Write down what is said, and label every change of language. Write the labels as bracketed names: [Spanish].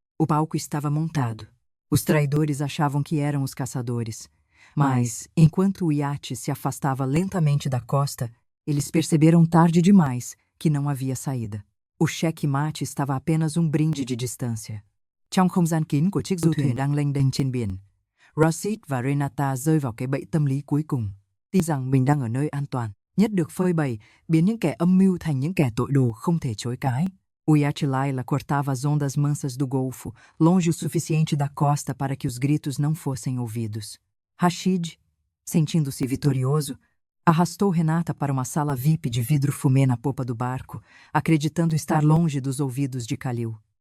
[Portuguese] O palco estava montado. Os traidores achavam que eram os caçadores. Mas, enquanto o iate se afastava lentamente da costa, eles perceberam tarde demais que não havia saída. O cheque-mate estava a apenas um brinde de distância. [Vietnamese] Trong không gian kín của chiếc du thuyền đang lênh đênh trên biển, Rashid và Renata rơi vào cái bẫy tâm lý cuối cùng. Tin rằng mình đang ở nơi an toàn, nhất được phơi bày, biến những kẻ âm mưu thành những kẻ tội đồ không thể chối cãi. [Portuguese] O iate Laila cortava as ondas mansas do Golfo, longe o suficiente da costa para que os gritos não fossem ouvidos. Rashid, sentindo-se vitorioso, arrastou Renata para uma sala VIP de vidro fumê na popa do barco, acreditando estar longe dos ouvidos de Khalil.